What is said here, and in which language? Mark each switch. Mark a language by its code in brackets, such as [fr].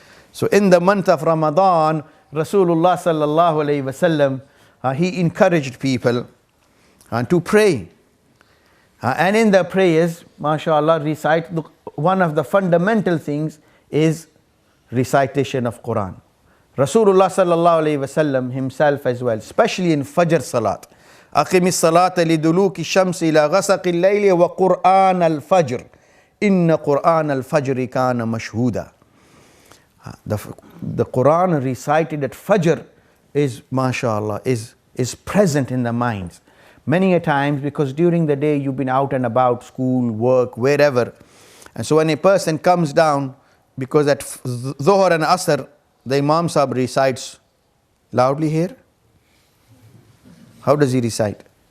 [en] So in the month of Ramadan, Rasulullah sallallahu alayhi wasallam, he encouraged people to pray. And in the prayers, mashallah, recite, one of the fundamental things is recitation of Quran. Rasulullah sallallahu alayhi wasallam himself as well, especially in Fajr Salat. [ar] أقم الصلاة لدلوك الشمس إلى غسق الليل وقرآن الفجر إن قرآن الفجر كان مشهودا. [en] The Quran recited at Fajr is, mashallah, is present in the minds. Many a times, because during the day you've been out and about, school, work, wherever. And so when a person comes down, because at Dhuhr and Asr, the Imam Sahib recites loudly here. How does he recite?